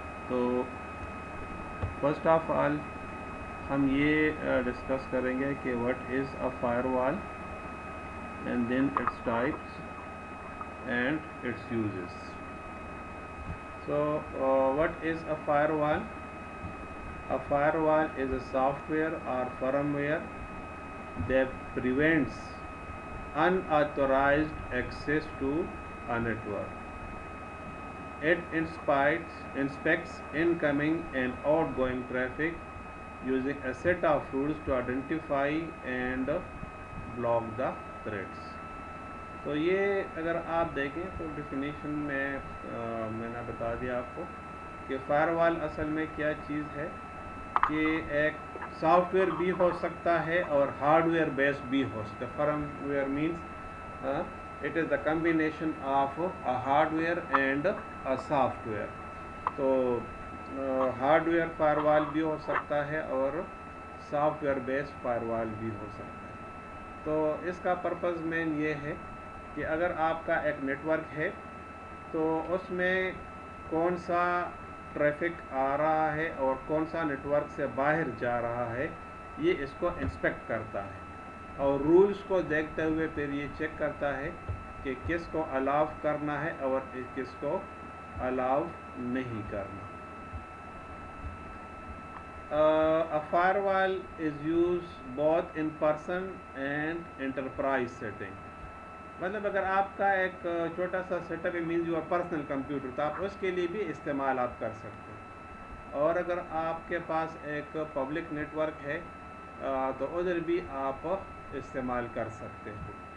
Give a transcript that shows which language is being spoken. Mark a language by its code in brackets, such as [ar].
[hi] तो first of all हम ये डिस्कस करेंगे कि [en] What is a firewall and then its types and its uses. So what is a firewall? A firewall is a software or firmware that prevents unauthorized access to a network. It inspects incoming and outgoing traffic using a set of rules to identify and block the threats. [hi] तो ये अगर आप देखें तो definition में मैंने बता दिया आपको कि फायरवॉल असल में क्या चीज़ है कि एक सॉफ्टवेयर भी हो सकता है और हार्डवेयर बेस्ड भी हो सकता है। [en] Firmware means it is the combination of a hardware and a software. [hi] तो हार्डवेयर फायरवॉल भी हो सकता है और सॉफ्टवेयर बेस्ड फायरवॉल भी हो सकता है। तो इसका पर्पज़ मेन ये है कि अगर आपका एक नेटवर्क है तो उसमें कौन सा ट्रैफिक आ रहा है और कौन सा नेटवर्क से बाहर जा रहा है, ये इसको इंस्पेक्ट करता है और रूल्स को देखते हुए फिर ये चेक करता है कि किसको अलाउ करना है और किसको अलाउ नहीं करना। [en] A firewall is used both in person and enterprise setting। [hi] मतलब अगर आपका एक छोटा सा सेटअप है [en] means your personal computer, [hi] तो आप उसके लिए भी इस्तेमाल आप कर सकते हैं। और अगर आपके पास एक पब्लिक नेटवर्क है तो उधर भी आप इस्तेमाल कर सकते हैं।